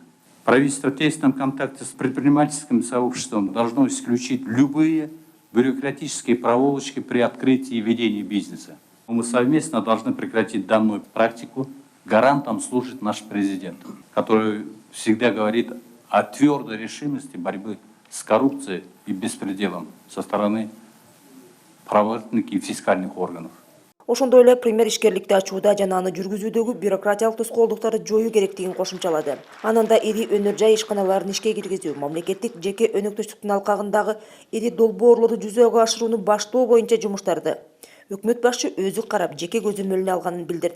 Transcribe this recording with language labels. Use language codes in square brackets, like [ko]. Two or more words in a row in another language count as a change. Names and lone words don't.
[ru] Правительство в тесном контакте с предпринимательским сообществом должно исключить любые бюрократические проволочки при открытии и ведении бизнеса. Мы совместно должны прекратить данную практику. Гарантом служит наш президент, который всегда говорит о твердой решимости борьбы с коррупцией и беспределом со стороны правоохранительных и фискальных органов. [ky] Ошондой эле премьер ишкерликти ачууда жана аны жүргүзүүдөгү бюрократиялык тоскоолдуктарды жоюу керектигин кошумчалады. Анан да ири өнөр жай ишканаларын ишке киргизүү, мамлекеттик жеке өнөктөштүктүн алкагындагы ири долбоорлорду жүзөгө ашырууну баштоо боюнча жумуштарды өкмөт башчы өзү карап, жеке көзөмөлүнө алганын билдирди.